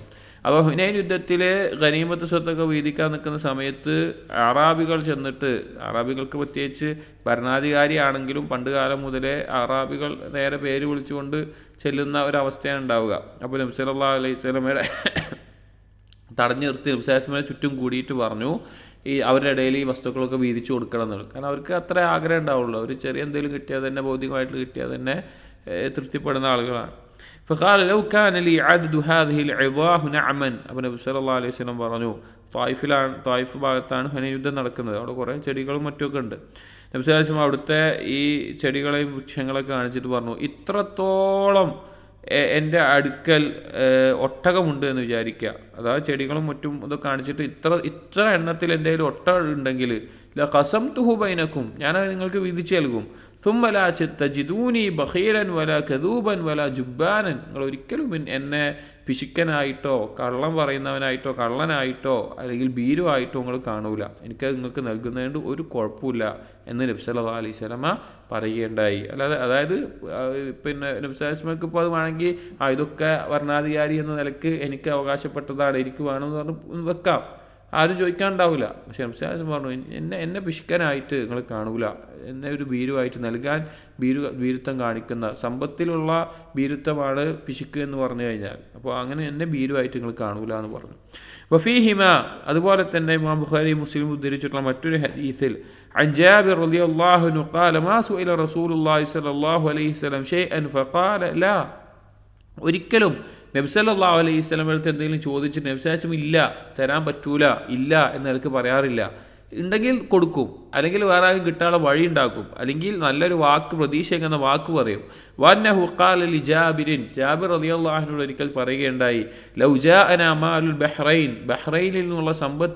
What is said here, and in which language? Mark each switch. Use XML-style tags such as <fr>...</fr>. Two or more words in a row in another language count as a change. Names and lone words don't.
<ml>അപ്പോൾ ഹുനൈൻ യുദ്ധത്തിൽ ഗനീമത്ത് സ്വത്തൊക്കെ വീതിക്കാൻ നിൽക്കുന്ന സമയത്ത് അറാബികൾ ചെന്നിട്ട്, അറാബികൾക്ക് പ്രത്യേകിച്ച് ഭരണാധികാരിയാണെങ്കിലും പണ്ട് കാലം മുതലേ അറാബികൾ നേരെ പേര് വിളിച്ചുകൊണ്ട് ചെല്ലുന്ന ഒരവസ്ഥയാണ് ഉണ്ടാവുക. അപ്പോൾ നബി</ml> <ar>صلى الله عليه وسلم</ar> <ml>തടഞ്ഞു നിർത്തി നബി</ml> <ar>صلى الله عليه وسلم</ar> <ml>ചുറ്റും കൂടിയിട്ട് പറഞ്ഞു, ഈ അവരുടെ ഇടയിൽ ഈ വസ്തുക്കളൊക്കെ വീതിച്ചു കൊടുക്കണം എന്നുള്ളത്. കാരണം അവർക്ക് അത്ര ആഗ്രഹം ഉണ്ടാവുള്ളൂ. ഒരു ചെറിയ എന്തെങ്കിലും കിട്ടിയാൽ തന്നെ, ഭൗതികമായിട്ട് കിട്ടിയാൽ തന്നെ തൃപ്തിപ്പെടുന്ന ആളുകളാണ്.</ml> <ar>فقال لو كان لي عدد هذه العظاه نعما.</ar> <ml>അപ്പോൾ നബി</ml> <ar>صلى الله عليه وسلم</ar> <ml>പറഞ്ഞു, തായിഫ് ഭാഗത്താണ് ഹുനൈൻ യുദ്ധം നടക്കുന്നത്, അവിടെ കുറേ ചെടികളും മറ്റുമൊക്കെ ഉണ്ട്. നബി</ml> <ar>صلى الله عليه وسلم</ar> <ml>അവിടുത്തെ ഈ ചെടികളെയും വൃക്ഷങ്ങളൊക്കെ കാണിച്ചിട്ട് പറഞ്ഞു, ഇത്രത്തോളം എൻ്റെ അടുക്കൽ ഒട്ടകമുണ്ട് എന്ന് വിചാരിക്കുക, അതായത് ചെടികളും മറ്റും ഇതൊക്കെ കാണിച്ചിട്ട് ഇത്ര എണ്ണത്തിൽ എൻ്റെ കയ്യിൽ ഒട്ടകം ഉണ്ടെങ്കിൽ</ml> <ar>قسمته بينكم,</ar> <ml>ഞാനത് നിങ്ങൾക്ക് വിധിച്ചു നൽകും.</ml> <ar>ثم لا تجدوني بخيلا ولا كذوبا ولا جبانا,</ar> <ml>നിങ്ങൾ ഒരിക്കലും എന്നെ പിശുക്കനായിട്ടോ കള്ളം പറയുന്നവനായിട്ടോ കള്ളനായിട്ടോ അല്ലെങ്കിൽ ഭീരുവായിട്ടോ നിങ്ങൾ കാണൂല, എനിക്കത് നിങ്ങൾക്ക് നൽകുന്നതുകൊണ്ട് ഒരു കുഴപ്പമില്ല എന്ന് നബി</ml> <ar>صلى الله عليه وسلم</ar> <ml>പറയുകയുണ്ടായി. അതായത് പിന്നെ നബി</ml> <ar>صلى الله عليه وسلم</ar> <ml>ഇപ്പോൾ അത് വേണമെങ്കിൽ ഇതൊക്കെ ഭരണാധികാരി എന്ന നിലക്ക് എനിക്ക് അവകാശപ്പെട്ടതാണ്, എനിക്ക് വേണമെന്ന് പറഞ്ഞ് വെക്കാം, ആരും ചോദിക്കാനുണ്ടാവില്ല. പക്ഷെ നബി</ml> <ar>صلى الله عليه وسلم</ar> <ml>പറഞ്ഞു, എന്നെ പിശുക്കനായിട്ട് നിങ്ങൾ കാണൂല, എന്നെ ഒരു ഭീരുവായിട്ട് നൽകാൻ ഭീരുത്വം കാണിക്കുന്ന സമ്പത്തിലുള്ള ഭീരുത്വമാണ് പിശുക്ക് എന്ന് പറഞ്ഞു കഴിഞ്ഞാൽ, അപ്പോൾ അങ്ങനെ എന്നെ ഭീരുവായിട്ട് നിങ്ങൾ കാണൂല എന്ന് പറഞ്ഞു.</ml> <ar>വഫീഹിമ,</ar> <ml>അതുപോലെ തന്നെ ഇമാം ബുഖാരി മുസ്ലിം ഉദ്ധരിച്ചിട്ടുള്ള മറ്റൊരു ഹദീസിൽ</ml> <ar>عن جابر رضي الله عنه قال ما سئل رسول الله صلى الله عليه وسلم شيئا فقال لا,</ar> <ml>ഒരിക്കലും നബി</ml> <ar>صلى الله عليه وسلم</ar> <ml>അടുത്ത് എന്തെങ്കിലും ചോദിച്ചിട്ട് നബി</ml> <ar>صلى الله عليه وسلم</ar> <ml>ഇല്ല തരാൻ പറ്റൂല ഇല്ല എന്ന് എനിക്ക് പറയാറില്ല, ഉണ്ടെങ്കിൽ കൊടുക്കും, അല്ലെങ്കിൽ വേറെ ആരും കിട്ടാനുള്ള വഴി ഉണ്ടാക്കും, അല്ലെങ്കിൽ നല്ലൊരു വാക്ക് പ്രതീക്ഷിക്കുന്ന വാക്ക് പറയും.</ml> <ar>وأنه قال لجابر, ജാബിർ رضي الله عنه</ar> <ml>ഒരിക്കൽ പറയുകയുണ്ടായി,</ml> <ar>لو جاءنا مال البحرين,</ar> <ml>ബഹ്റൈനിൽ നിന്നുള്ള സമ്പത്ത്</ml>